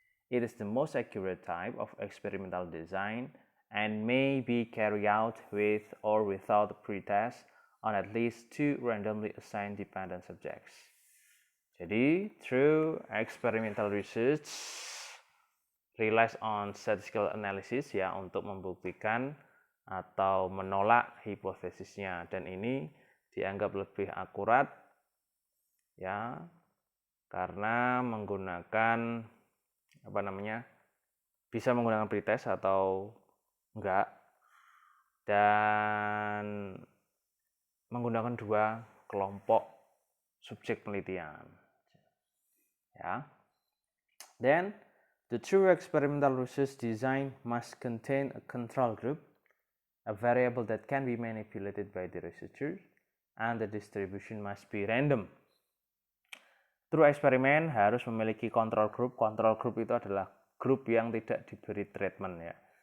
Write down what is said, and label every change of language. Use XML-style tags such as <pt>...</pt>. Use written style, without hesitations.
<en>It is the most accurate type of experimental design and may be carried out with or without pretest on at least 2 randomly assigned dependent subjects.</en> <id>Jadi,</id> <en>through experimental research relies on statistical analysis</en> <id>ya untuk membuktikan atau menolak hipotesisnya, dan ini dianggap lebih akurat ya karena menggunakan bisa menggunakan pretest atau enggak, dan menggunakan 2 kelompok subjek penelitian ya.</id> <en>Then the true experimental research design must contain a control group, a variable that can be manipulated by the researcher, and the distribution must be random.</en> <id>True eksperimen harus memiliki control group. Control group itu adalah grup yang tidak diberi treatment ya.</id>